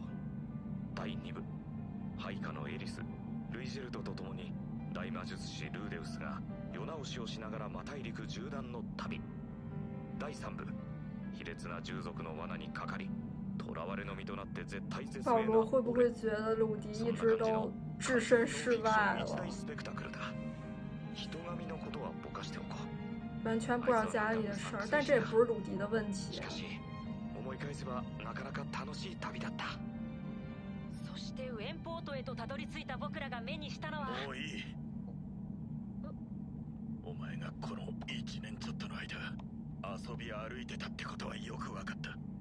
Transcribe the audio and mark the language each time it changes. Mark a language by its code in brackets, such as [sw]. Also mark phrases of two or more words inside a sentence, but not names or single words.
[ja] 第2部、配下のエリスルイジェルドと共に大魔術師ルーデウスが世直しをしながら魔大陸縦断の旅。第3部、卑劣な従属の罠にかかり囚われの身となって絶体絶 [zh] 保 [ja] 命 [zh] 罗会不会觉得鲁迪一直都置身事外了？完全不知道家里的事儿，但这也不是鲁迪的问题。 [ja] そしてウェンポートへとたどり着いた僕らが目にしたのは。もういい。お前がこの1年ちょっとの間遊び歩いてたってことはよく分かった。